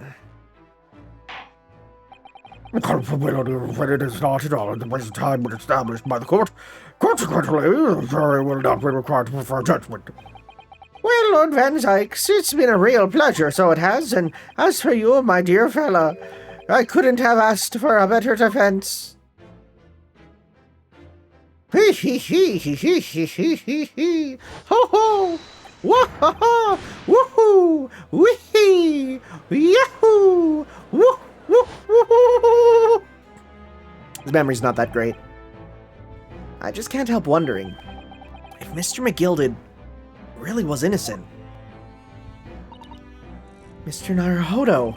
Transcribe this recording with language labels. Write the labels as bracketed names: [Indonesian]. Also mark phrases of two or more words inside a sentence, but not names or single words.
[English] When it is not at all in the present time when established by the court, consequently, the jury will not be required to prefer judgment. Well, Lord Van Zykes, it's been a real pleasure, so it has, and as for you, my dear fella, I couldn't have asked for a better defense. Hee hee hee hee hee hee hee hee hee. Ho ho! Wah ha ha! Woohoo! Wee hee! Yahoo! Woo woo woo! His memory's not that great. I just can't help wondering if Mr. McGilded really was innocent. Mr. Naruhodo.